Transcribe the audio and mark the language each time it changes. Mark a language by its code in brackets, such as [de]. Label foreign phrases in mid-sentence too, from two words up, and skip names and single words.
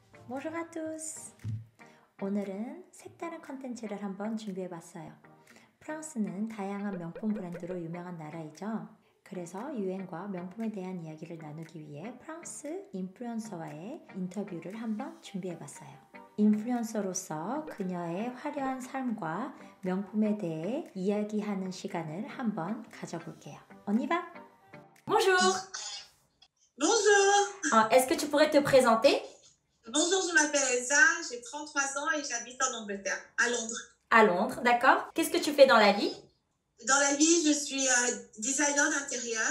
[fr] Bonjour à tous. [ko] 오늘은 색다른 컨텐츠를 한번 준비해봤어요. 프랑스는 다양한 명품 브랜드로 유명한 나라이죠. 그래서 유행과 명품에 대한 이야기를 나누기 위해 프랑스 인플루언서와의 인터뷰를 한번 준비해봤어요. 인플루언서로서 그녀의 화려한 삶과 명품에 대해 이야기하는 시간을 한번 가져볼게요. [fr] On y va? Bonjour. Bonjour. Est-ce que tu pourrais te présenter? Bonjour, je m'appelle Elsa, j'ai 33 ans et j'habite en Angleterre, à Londres. À Londres, d'accord. Qu'est-ce que tu fais dans la vie? Dans la vie, je suis designer d'intérieur.